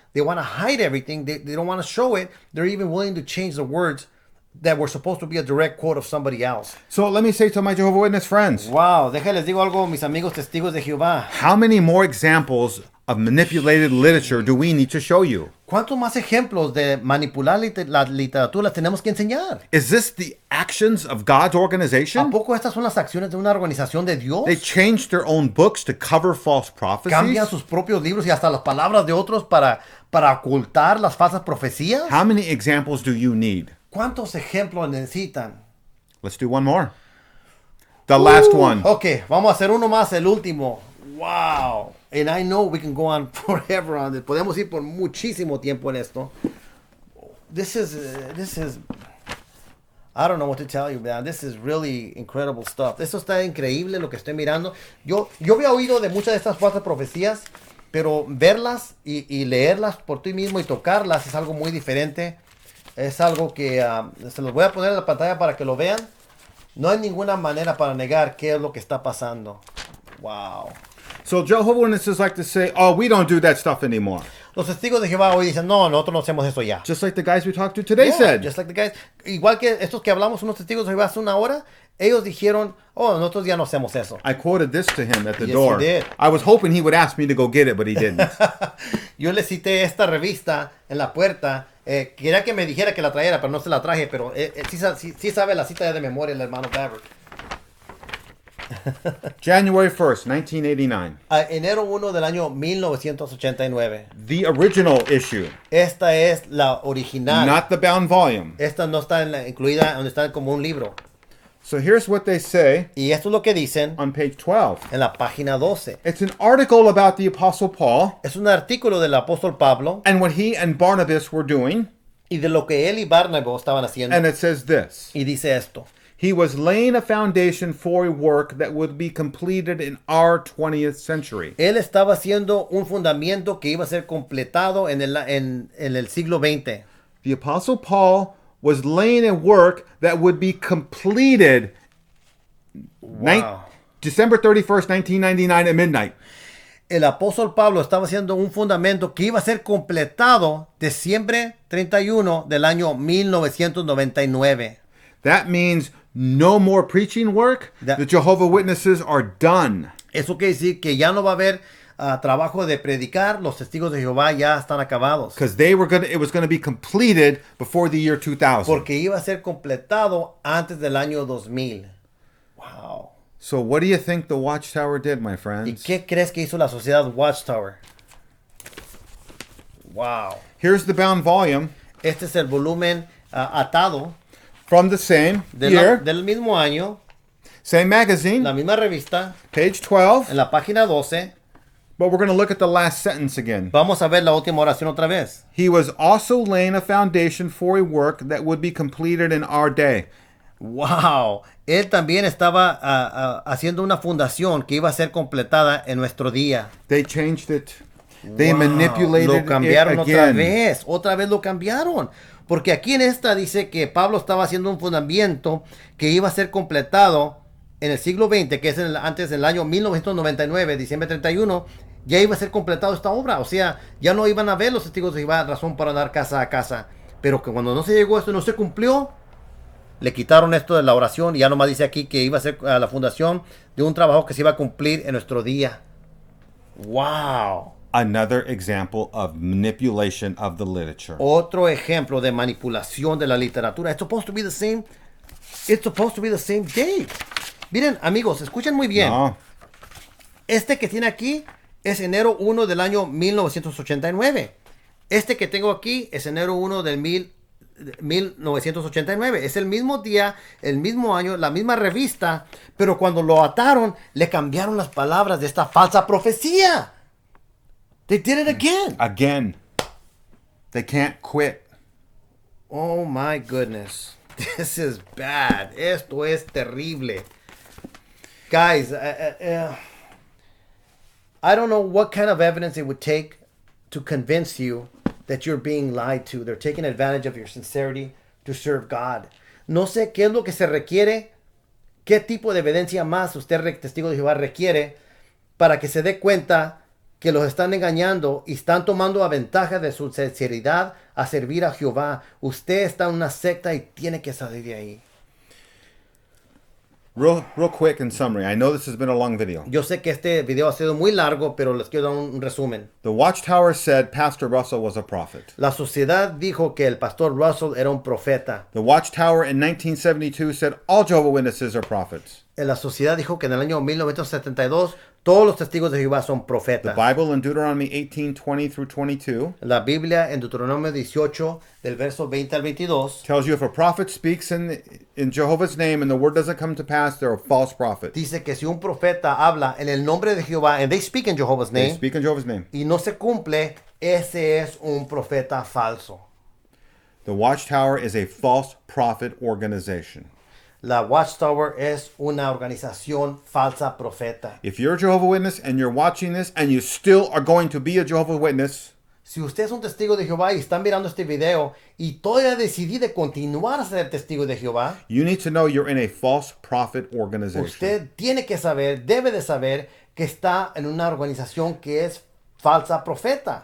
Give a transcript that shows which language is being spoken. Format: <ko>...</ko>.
<en>They want to hide everything. They don't want to show it. They're even willing to change the words that were supposed to be a direct quote of somebody else. So let me say to my Jehovah Witness friends.</en> <es>Wow, déjales digo algo, mis amigos testigos de Jehová.</es> <en>How many more examples of manipulated literature do we need to show you?</en> <es>¿Cuántos más ejemplos de manipular la literatura tenemos que enseñar?</es> <en>Is this the actions of God's</en> <es>¿A</es> <en>organization?</en> <es>poco estas son las acciones de una organización de Dios?</es> <en>They changed their own books to cover false prophecies.</en> <es>Cambian sus propios libros y hasta las palabras de otros para ocultar las falsas profecías.</es> <en>How many examples do you need?</en> <es>¿Cuántos ejemplos necesitan?</es> <en>Let's do one more. The last one.</en> <es>Ok, vamos a hacer uno más, el último.</es> <en>Wow. And I know we can go on forever on this.</en> <es>Podemos ir por muchísimo tiempo en esto.</es> <en>This is, I don't know what to tell you, man. This is really incredible stuff.</en> <es>Esto está increíble lo que estoy mirando. Yo había oído de muchas de estas falsas profecías, pero verlas y leerlas por ti mismo y tocarlas es algo muy diferente. Es algo que se los voy a poner en la pantalla para que lo vean. No hay ninguna manera para negar qué es lo que está pasando.</es> <en>Wow. So Jehovah's Witnesses like to say, oh, we don't do that stuff anymore.</en> <es>Los testigos de Jehová hoy dicen, no, nosotros no hacemos eso ya.</es> <en>Just like the guys we talked to today Yeah, said. just like the guys.</en> <es>Igual que estos que hablamos, unos testigos de Jehová hace una hora, ellos dijeron, oh, nosotros ya no hacemos eso.</es> <en>I quoted this to him at the Yes, door. you did. I was hoping he would ask me to go get it, but he didn't.</en> <es>Yo le cité esta revista en la puerta. Quería que me dijera que la trajera, pero no se la traje. Pero sí sabe la cita de memoria el hermano Barrett.</es> <en>January 1st, 1989.</en> <es>Enero 1 del año 1989.</es> <en>The original issue,</en> <es>Esta es la original.</es> <en>not the bound volume.</en> <es>Esta no está incluida, donde está como un libro.</es> <en>So here's what they say</en> <es>Y esto es lo que dicen</es> <en>on page 12.</en> <es>en la página 12.</es> <en>It's an article about the Apostle Paul</en> <es>Es un artículo del apóstol Pablo</es> <en>and what he and Barnabas were doing.</en> <es>y de lo que él y Barnabas estaban haciendo.</es> <en>And it says this.</en> <es>Y dice esto.</es> <en>He was laying a foundation for a work that would be completed in our 20th century.</en> <es>Él estaba haciendo un fundamento que iba a ser completado en el siglo XX.</es> <en>The Apostle Paul was laying a work that would be completed Wow. December 31st, 1999 at midnight.</en> <es>El apóstol Pablo estaba haciendo un fundamento que iba a ser completado diciembre 31 del año 1999.</es> <en>That means no more preaching work. That- The Jehovah Witnesses are done.</en> <es>Eso quiere decir que ya no va a haber trabajo de predicar. Los testigos de Jehová ya están acabados.</es> <en>Because it was going to be completed before the year 2000.</en> <es>Porque iba a ser completado antes del año 2000.</es> <en>Wow. So what do you think the Watchtower did, my</en> <es>¿Y</es> <en>friends?</en> <es>qué crees que hizo la sociedad Watchtower?</es> <en>Wow. Here's the bound volume</en> <es>Este es el volumen atado</es> <en>from the same</en> <es>del</es> <en>year,</en> <es>mismo año,</es> <en>same magazine,</en> <es>la misma revista,</es> <en>page 12.</en> <es>en la página 12.</es> <en>But we're going to look at the last sentence again.</en> <es>Vamos a ver la última oración otra vez.</es> <en>He was also laying a foundation for a work that would be completed in our day. Wow.</en> <es>Él también estaba haciendo una fundación que iba a ser completada en nuestro día.</es> <en>They changed it. They Wow. manipulated</en> <es>Lo cambiaron</es> <en>it</en> <es>otra</es> <en>again.</en> <es>vez. Otra vez lo cambiaron. Porque aquí en esta dice que Pablo estaba haciendo un fundamento que iba a ser completado en el siglo XX, que es antes del año 1999, diciembre 31, ya iba a ser completado esta obra. O sea, ya no iban a ver los testigos de Jehová razón para andar casa a casa. Pero que cuando no se llegó esto, no se cumplió, le quitaron esto de la oración y ya nomás dice aquí que iba a ser la fundación de un trabajo que se iba a cumplir en nuestro día.</es> <en>¡Wow! Another example of manipulation of the literature.</en> <es>Otro ejemplo de manipulación de la literatura.</es> <en>It's supposed to be the same. It's supposed to be the same date.</en> <es>Miren, amigos, escuchen muy bien. No. Este que tiene aquí es enero 1 del año 1989. Este que tengo aquí es enero 1 del 1989. Es el mismo día, el mismo año, la misma revista, pero cuando lo ataron, le cambiaron las palabras de esta falsa profecía.</es> <en>They did it again. Again. They can't quit. Oh my goodness. This is bad.</en> <es>Esto es terrible.</es> <en>Guys, I don't know what kind of evidence it would take to convince you that you're being lied to. They're taking advantage of your sincerity to serve God.</en> <es>No sé qué es lo que se requiere, qué tipo de evidencia más usted, testigo de Jehová, requiere para que se dé cuenta que los están engañando y están tomando a ventaja de su sinceridad a servir a Jehová. Usted está en una secta y tiene que salir de ahí.</es> <en>Real quick in summary. I know this has been a long video.</en> <es>Yo sé que este video ha sido muy largo, pero les quiero dar un resumen.</es> <en>The Watchtower said Pastor Russell was a prophet.</en> <es>La sociedad dijo que el pastor Russell era un profeta.</es> <en>The Watchtower in 1972 said all Jehovah's Witnesses are prophets.</en> <es>La sociedad dijo que en el año 1972 todos los testigos de Jehová son profetas.</es> <en>The Bible in Deuteronomy 18:20 through 22.</en> <es>La Biblia en Deuteronomio 18 del verso 20 al 22</es> <en>tells you if a prophet speaks in Jehovah's name and the word doesn't come to pass, they're a false prophet.</en> <es>Dice que si un profeta habla en el nombre de Jehová,</es> <en>and they speak in Jehovah's name, They speak in Jehovah's name.</en> <es>Y no se cumple, ese es un profeta falso.</es> <en>The Watchtower is a false prophet organization.</en> <es>La Watchtower es una organización falsa profeta.</es> <en>If you're a Jehovah's Witness and you're watching this and you still are going to be a Jehovah's Witness,</en> <es>si usted es un testigo de Jehová y están mirando este video y todavía decidí de continuar a ser testigo de Jehová,</es> <en>you need to know you're in a false prophet organization.</en> <es>Usted tiene que saber, debe de saber que está en una organización que es falsa profeta.</es>